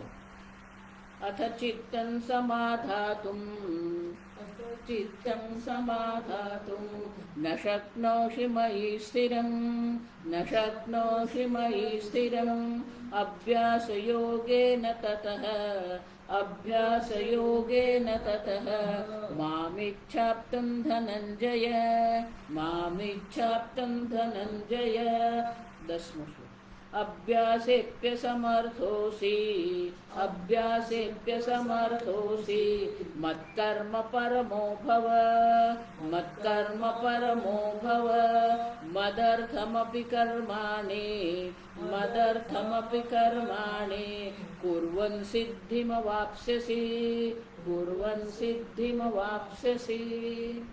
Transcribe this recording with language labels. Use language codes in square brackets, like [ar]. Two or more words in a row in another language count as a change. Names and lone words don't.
[sa] अथ चित्तं समाधातुं न शक्नोषि मयि स्थिरं न शक्नोषि मयि स्थिरम् अभ्यासयोगेन ततः मामिच्छाप्तुं धनञ्जय [hi] 10वां श्लोक। [sa] અભ્યાસેપ્ય સમર્થોસી મત્કર્મ પરમો ભવ મત્કર્મ પરમો ભવ મદર્થમપિ કર્માણિ કુર્વન સિદ્ધિમવાપ્સ્યસી.